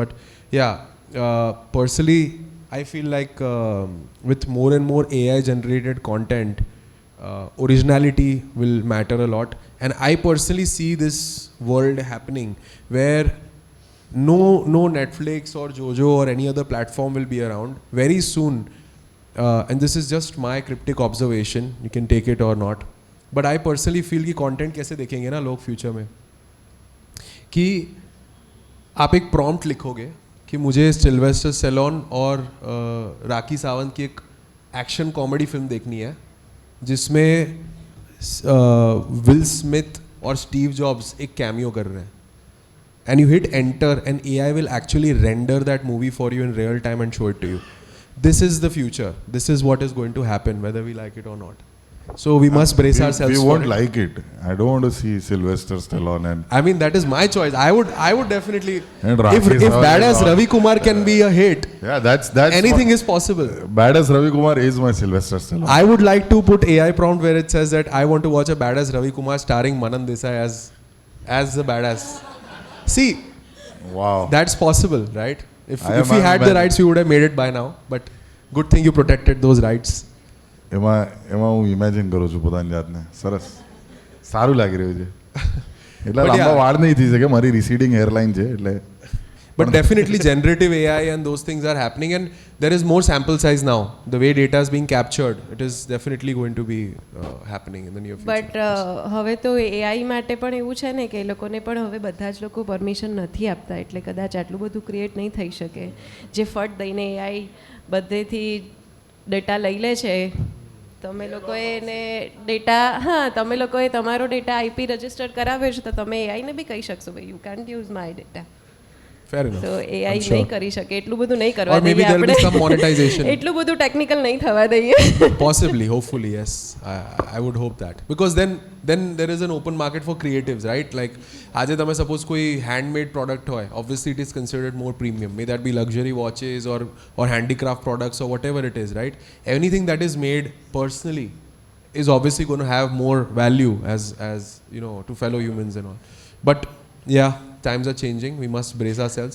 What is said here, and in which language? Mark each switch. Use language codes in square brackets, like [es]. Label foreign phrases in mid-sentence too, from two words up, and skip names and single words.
[en] But yeah, personally, I feel like with more and more AI generated content, originality will matter a lot. And I personally see this world happening where no Netflix or Jojo or any other platform will be around very soon. And this is just my cryptic observation. You can take it or not. But I personally feel [hi] कि content कैसे देखेंगे ना लोग future में, कि आप एक prompt लिखोगे कि मुझे सिल्वेस्टर स्टेलोन और राखी सावंत की एक [en] action comedy film [hi] देखनी है जिसमें विल स्मिथ और स्टीव जॉब्स एक कैमियो कर रहे हैं, [en] and you hit enter and AI will actually render that movie for you in real time and show it to you. This is the future. This is what is going to happen whether we like it or not. So we must brace ourselves for it. We won't like it. I don't want to see Sylvester Stallone and... I mean, that is my choice. I would definitely... And if Badass Ravi Kumar can be a hit, yeah, that's anything is possible. Badass Ravi Kumar is my Sylvester Stallone. I would like to put AI prompt where it says that I want to watch a Badass Ravi Kumar starring Manan Desai as the badass. See, wow, that's possible, right? If we had the rights, we would have made it by now. But good thing you protected those rights. [gu] એમાં હું ઇમેજિન કરું છું પોતાની જાતને. સરસ, સારું લાગી રહ્યું છે. એટલા લાંબા વાળ નહીં થઈ શકે, મારી [en] receding hairline [gu] છે એટલે. [en] But definitely generative AI and those things are happening, and there is more sample size now. The way data is being captured, it is definitely going to be happening in the near future. [gu] બટ હવે તો એઆઈ માટે પણ એવું છે ને કે એ લોકોને પણ હવે બધા જ લોકો પરમિશન નથી આપતા, એટલે કદાચ આટલું બધું ક્રિએટ નહીં થઈ શકે. જે ફટ દઈને એઆઈ બધેથી ડેટા લઈ લે છે, તમે લોકોએ એને ડેટા, હા તમે લોકોએ તમારો ડેટા [en] IP register [gu] કરાવ્યો છે તો તમે એઆઈને બી કહી શકશો ભાઈ [en] you can't use my data. Fair enough. [gu] તો એઆઈ નહીં કરી શકે, એટલું બધું નહીં [en] Or [gu] કરવા [en] maybe [gu] દઈએ [en] there will be [gu] આપણે. [en] some monetization. [gu] એટલું બધું ટેકનિકલ નહીં થવા દઈએ. [en] Possibly, hopefully, yes. I would hope that. Because then there is an open market for creatives, right? Like, [gu] આજે તમે [en] suppose કોઈ handmade product હોય, obviously it is considered more premium. May that be luxury watches or handicraft products or whatever it is, right? Anything that is made personally is obviously going to have more value as you know, to fellow humans and all. But yeah, times are changing. We must brace ourselves.